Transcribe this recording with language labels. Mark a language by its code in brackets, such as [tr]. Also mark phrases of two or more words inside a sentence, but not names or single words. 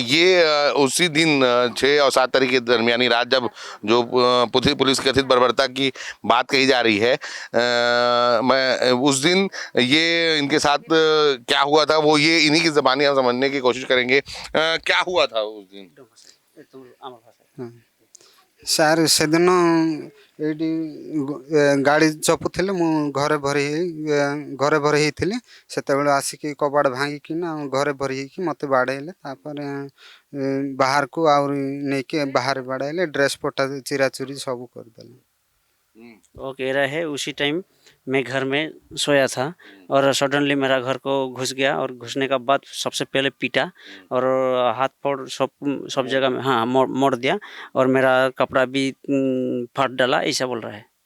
[hi] ये उसी दिन 6 और 7 तारीख के दरमियानी रात जब जो पुलिस कथित बर्बरता की बात कही जा रही है, मैं उस दिन ये इनके साथ क्या हुआ था वो ये इन्हीं की ज़बानी हम समझने की कोशिश करेंगे। क्या हुआ था उस दिन? [or] ସାର୍ ସେଦିନ ଏଇଠି ଗାଡ଼ି ଚପୁଥିଲେ, ମୁଁ ଘରେ ଭରି ହେଇଥିଲି। ସେତେବେଳେ ଆସିକି କବାଟ ଭାଙ୍ଗିକିନା ଘରେ ଭରି ହେଇକି ମୋତେ ବାଡ଼େଇଲେ। ତାପରେ ବାହାରକୁ ଆହୁରି ନେଇକି ବାହାରେ ବାଡ଼େଇଲେ, ଡ୍ରେସ୍ ପଟା ଚିରାଚୁରି ସବୁ କରିଦେଲେ। [hi] वो कह रहा है उसी टाइम मैं घर में सोया था और सडनली मेरा घर को घुस गया, और घुसने का बाद सबसे पहले पीटा और हाथ पैर सब जगह में हाँ मोड़ दिया, और मेरा कपड़ा भी फाड़ डाला, ऐसा बोल रहा है।